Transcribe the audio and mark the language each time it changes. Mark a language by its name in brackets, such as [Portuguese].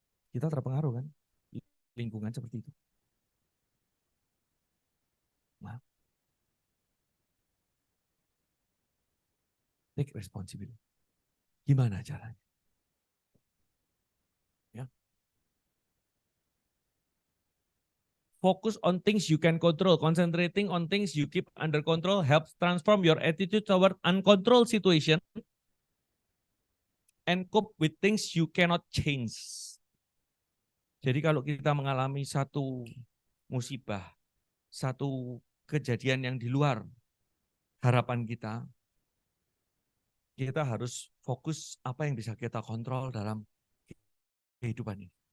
[Indonesian] Kita terpengaruh kan lingkungan seperti itu. Nah, [English] take responsibility. [Indonesian] Gimana caranya? Ya. [English] Focus on things you can control. Concentrating on things you keep under control helps transform your attitude toward uncontrolled situation and cope with things you cannot change. [Indonesian] Jadi kalau kita mengalami satu musibah, satu kejadian yang di luar harapan kita harus fokus apa yang bisa kita kontrol dalam kehidupan ini.